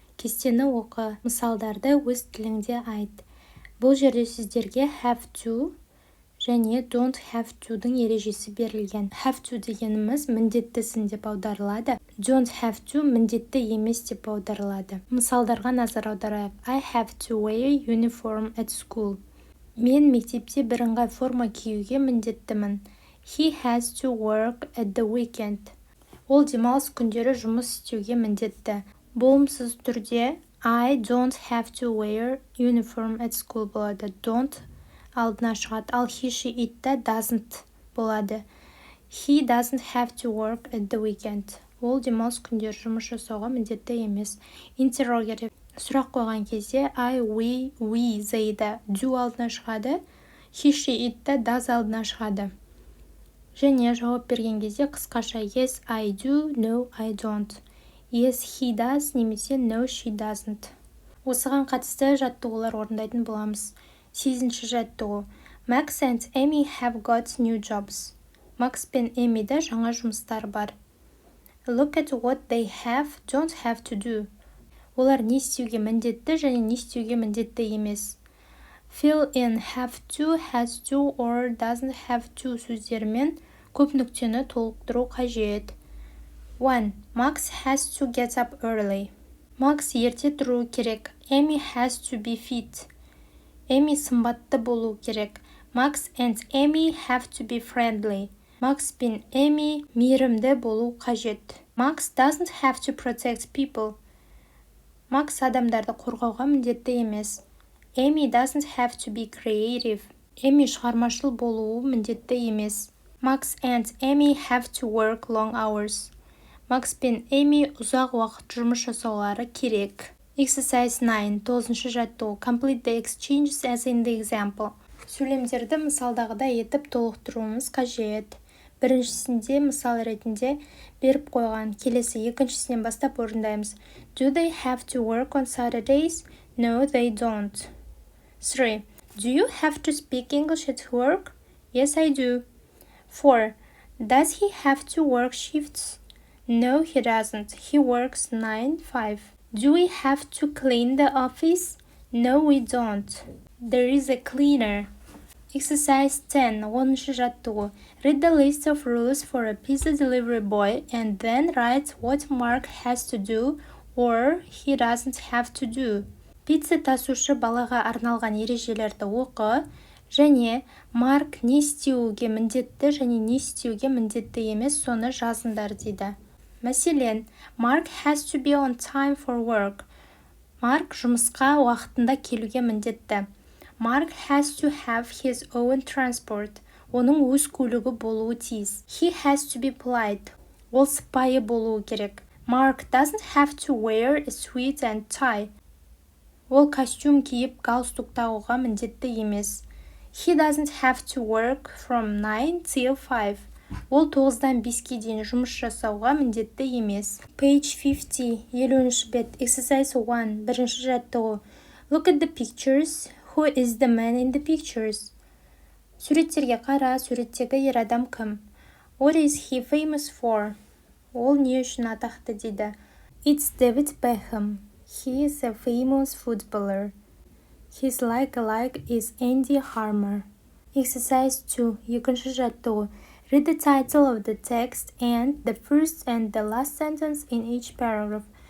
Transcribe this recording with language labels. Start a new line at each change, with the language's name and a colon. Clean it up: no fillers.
Kazakh: Кестені оқы, мысалдарды өз тіліңде айт. Бұл жерде сіздерге have to және don't have to-дің ережесі берілген. Have to дегеніміз міндеттісін деп аударылады. Don't have to міндетті емес деп аударылады. Мысалдарға назар аударайық.
English: I have to wear uniform at school.
Kazakh: Мен мектепте бірыңғай форма киюге міндеттімін.
English: He has to work at the weekend.
Kazakh: Ол демалыс күндері жұмыс істеуге міндетті. Болымсыз түрде
English: I don't have to wear uniform at school болады.
Kazakh: Don't алдына шығады.
English: Ал he, she, it-та doesn't болады. He doesn't have to work at the weekend.
Kazakh: Ол демалыс күндері жұмыс жасауға міндетті емес.
English: Interrogative.
Kazakh: Сұрақ қойған кезде I, we, they-да do алдына шығады.
English: He, she, it-та does
Kazakh: алдына шығады. Және жауап берген кезде қысқаша
English: yes, I do, no, I don't. Yes, he does, немесе no, she doesn't.
Kazakh: Осыған қатысты жаттығулар орындайтын боламыз. 8-ші жаттығу.
English: Max and Amy have got new jobs.
Kazakh: Макс пен Эмиде жаңа жұмыстар бар.
English: Look at what they don't have to do.
Kazakh: Олар не істеуге міндетті және не істеуге міндетті емес.
English: Fill in have to, has to, or doesn't have to
Kazakh: сөздерімен көп нүктені толықтыру қажет.
English: 1. Max has to get up early.
Kazakh: Макс ерте тұру керек.
English: Amy has to be fit.
Kazakh: Эми сымбатты болу керек.
English: Max and Amy have to be friendly.
Kazakh: Макс пен Эми мейірімді болу қажет.
English: Max doesn't have to protect people.
Kazakh: Макс адамдарды қорғауға міндетті емес.
English: Amy doesn't have to be creative.
Kazakh: Эми шығармашыл болуы міндетті емес.
English: Max and Amy have to work long hours.
Kazakh: Макс пен Эми ұзақ уақыт жұмыс жасаулары керек.
English: Exercise 9.
Kazakh: 9-шы жаттығу.
English: Complete the exchanges as in the example.
Kazakh: Сөйлемдерді мысалдағыдай етіп толықтыруымыз қажет. Біріншісінде мысал ретінде беріп қойған. Келесі екіншісінен бастап орындаймыз.
English: Do they have to work on Saturdays? No, they don't. 3. Do you have to speak English at work? Yes, I do. 4. Does he have to work shifts? No, he doesn't. He works 9-5. Do we have to clean the office? No, we don't. There is a cleaner. Exercise 10.
Kazakh: 10-шы жаттығу.
English: Read the list of rules for a pizza delivery boy and then write what Mark has to do or he doesn't have to do.
Kazakh: Пицца тасушы балаға арналған ережелерді оқы және Марк не істеуге міндетті және не істеуге міндетті емес соны жазыңдар дейді. Мәселен,
English: Mark has to be on time for work.
Kazakh: Марк жұмысқа уақытында келуге міндетті.
English: Mark has to have his own transport.
Kazakh: Оның өз көлігі болуы тиіс.
English: He has to be polite.
Kazakh: Ол сыпайы болуы керек.
English: Mark doesn't have to wear a suit and tie.
Kazakh: Ол костюм киіп галстук тағуға міндетті емес.
English: He doesn't have to work from 9 till 5.
Kazakh: Ол 9-дан 5-ке дейін жұмыс жасауға міндетті емес.
English: Page 50,
Kazakh: 50-ші бет,
English: exercise 1,
Kazakh: бірінші жаттығу.
English: Look at the pictures. Who is the man in the pictures?
Kazakh: Суреттерге қара, суреттегі ер адам кім?
English: What is he famous for?
Kazakh: Ол не үшін атақты дейді?
English: It's David Beckham. He is a famous footballer. His like is Andy Harmer. Exercise 2.
Kazakh: Екінші жаттығу.
English: Read the title of the text and the first and the last sentence in each paragraph.